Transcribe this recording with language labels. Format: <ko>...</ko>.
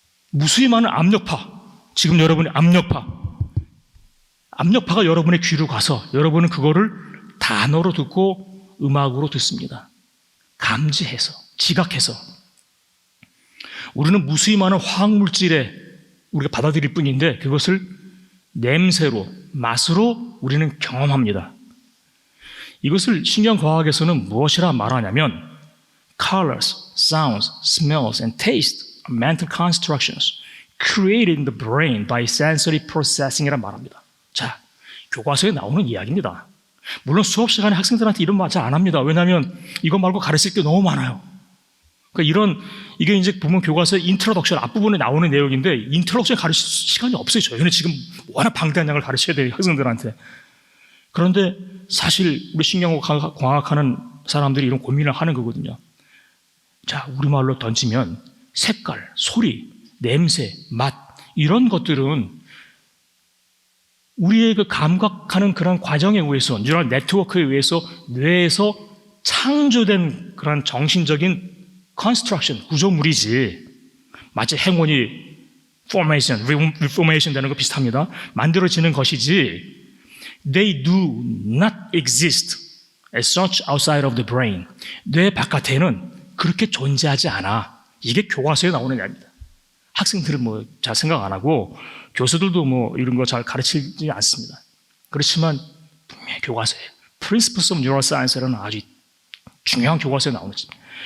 <ko>무수히 많은 압력파, 지금 여러분의 압력파가 여러분의 귀로 가서 여러분은 그거를 단어로 듣고 음악으로 듣습니다. 감지해서, 지각해서. 우리는 무수히 많은 화학물질에 우리가 받아들일 뿐인데 그것을 냄새로, 맛으로 우리는 경험합니다. 이것을 신경과학에서는 무엇이라 말하냐면</ko> <en>colors, sounds, smells, and taste are mental constructions created in the brain by sensory processing</en> <ko>이라 말합니다. 자, 교과서에 나오는 이야기입니다. 물론 수업 시간에 학생들한테 이런 말 잘 안 합니다. 왜냐하면 이거 말고 가르칠 게 너무 많아요. 그러니까 이게 이제 보면 교과서 인트로덕션 앞부분에 나오는 내용인데 인트로덕션 가르칠 시간이 없어요. 저희는 지금 워낙 방대한 양을 가르쳐야 돼요. 학생들한테. 그런데 사실 우리 신경과학하는 사람들이 이런 고민을 하는 거거든요. 자, 우리말로 던지면 색깔, 소리, 냄새, 맛 이런 것들은 우리의 그 감각하는 그런 과정에 의해서 뉴럴 네트워크에 의해서 뇌에서 창조된 그런 정신적인 construction, 구조물이지 마치 행원이 formation, reformation 되는 거 비슷합니다. 만들어지는 것이지</ko> <en>they do not exist as such outside of the brain.</en> <ko>뇌 바깥에는 그렇게 존재하지 않아. 이게 교과서에 나오는 이야기입니다. 학생들은 잘 생각 안 하고 교수들도 이런 거 잘 가르치지 않습니다. 그렇지만 분명히 교과서에 Principles of Neuroscience라는 아주 중요한 교과서에 나오는 것입니다.</ko>